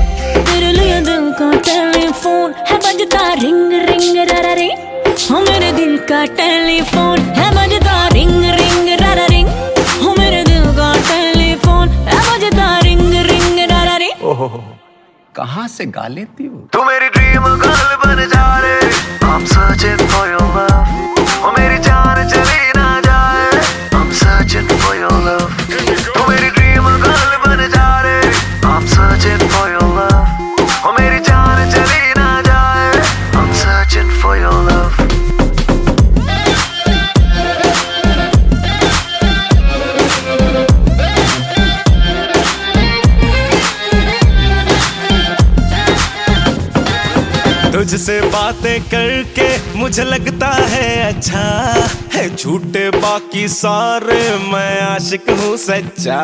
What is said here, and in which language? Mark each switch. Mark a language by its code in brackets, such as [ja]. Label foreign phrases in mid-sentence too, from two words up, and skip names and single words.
[hi] तेरे लिए दिल का टेलीफोन है बजता रिंग रिंग रारा रिंग। हो मेरे दिल का टेलीफोन है बजता रिंग रिंग रारा रिंग। हो मेरे दिल का टेलीफोन है बजता रिंग रिंग रारा रिंग। ओहो, कहाँ से गा लेती हो? तू मेरी [en] dream girl [hi] बन जा रे, [en] I'm searching for your love। [hi] ओ मेरी जान चली ना जाए, [en] I'm searching for your love। [hi] तू मेरी [en] dream girl [hi] बन जा रे, [en] I'm searching for your love। [hi] ओ मेरी जान चली ना जाए, [en] I'm searching for your love। [hi] तुझसे बातें करके मुझे लगता है अच्छा है, झूठे बाकी सारे मैं आशिक हूँ सच्चा।